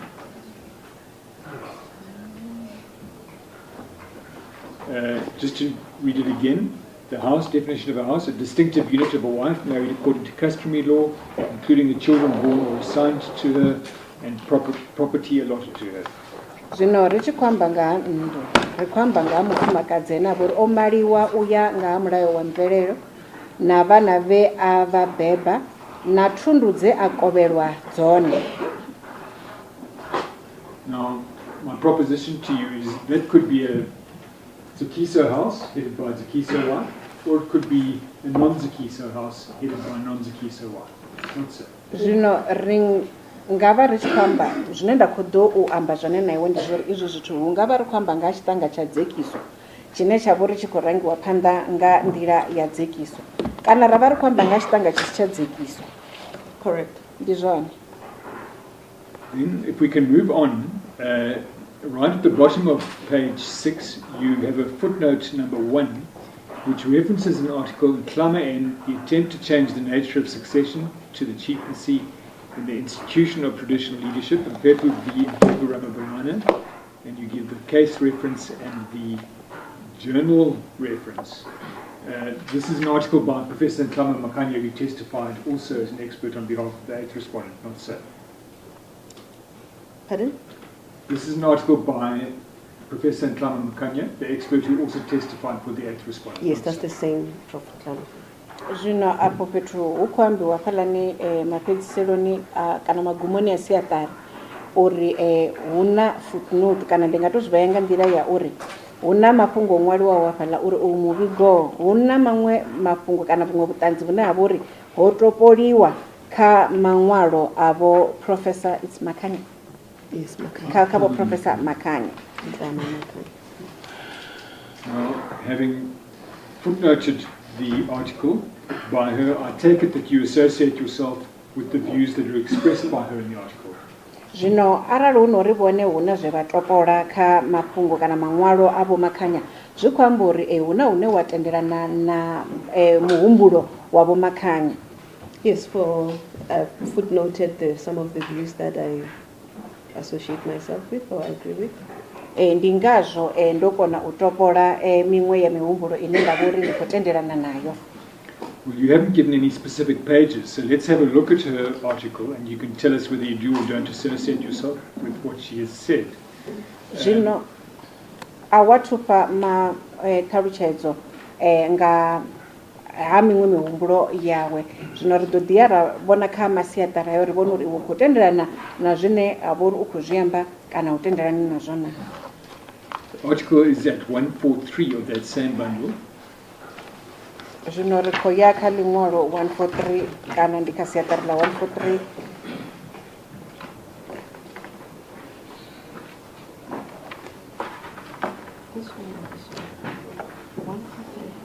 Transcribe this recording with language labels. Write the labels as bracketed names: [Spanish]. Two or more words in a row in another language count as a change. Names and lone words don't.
[English] Just to read it again. The house, definition of a house, a distinctive unit of a wife married according to customary law, including the children born or assigned to her and property allotted to her. [Venda] Zwino ri tshi khou amba nga ha nnḓu, ri khou amba nga ha mufumakadzi ane a vha uri o maliwa u ya nga ha mulayo wa mvelelo na vhana vhe a vha beba na thundu dze a kovhelwa dzone. [English] Now, my proposition to you is that could be a Zikiso house headed by a Zikiso wife, or it could be a non-Zikiso house headed by a non-Zikiso wife. Not so. [Venda] Zwino ri nga vha ri tshi khou amba zwine nda khou ḓo u amba zwone na iwe ndi zwori izwo zwithu hu nga vha ri khou amba nga ha tshiṱanga tsha dzekiso tshine tsha vha uri tshi khou rangiwa phanḓa nga nḓila ya dzekiso kana ra vha ri khou amba nga ha tshiṱanga tshi si tsha dzekiso. [English] Correct. [Venda] Ndi zwone. [English] Then, if we can move on, right at the bottom of page 6, you have a footnote number 1, which references an article in Klama N, the attempt to change the nature of succession to the chieftaincy in the institution of traditional leadership, Mphephu v. Mphephu Ramabulana, and you give the case reference and the journal reference. This is an article by Professor Ntlama Makanya, who testified also as an expert on behalf of the 8th respondent, not so. Pardon? This is an article by Professor Ntlama Makanya, the expert who also testified for the 8th respondent. Yes, that's the same, Prof. Ntlama. [Venda] Zwino apo fhethu hu khou ambiwa khaḽani mafhedziseloni kana magumoni a siaṱari uri hu na footnote kana ndi nga tou zwi vhea nga nḓila ya uri hu na mafhungo o ṅwaliwaho hafhaḽa uri uyu muvhigo hu na maṅwe mafhungo kana vhuṅwe vhuṱanzi vhune ha vha uri ho topoliwa kha maṅwalo a vho Professor Makanya. [English] Yes, Makanya. [Venda] Kha vho Professor Makanya. [English] Ntlama Makanya. Now, having footnoted the article by her, I take it that you associate yourself with the views that are expressed by her in the article. [Venda] Zwino arali hu no ri vhone hu na zwe vha topola kha mafhungo kana maṅwalo a vho Makanya zwi khou amba uri hu na hune wa tendelana na muhumbulo wa vho Makanya. [English] Yes, I've footnoted some of the views that I associate myself with or agree with. [Venda] Ndi ngazwo ndo kona u topola miṅwe ya mihumbulo ine nda vha uri ndi khou tendelana nayo. [English] Well, you haven't given any specific pages, so let's have a look at her article and you can tell us whether you do or don't associate yourself with what she has said. [Venda] Zwino a wathu fha ṱhalutshedzo nga ha miṅwe mihumbulo yawe. Zwino ri ḓo ḓi ya ra vhona kha masiaṱari ayo ri vhona uri u khou tendelana na zwine a vha uri u khou zwi amba kana u tendelani nazwo na. [English] The article is at 143 of that same bundle. [Venda] Zwino ri khou ya kha ḽiṅwalo 143 kana ndi kha siaṱari ḽa 143. [English] This one. 143.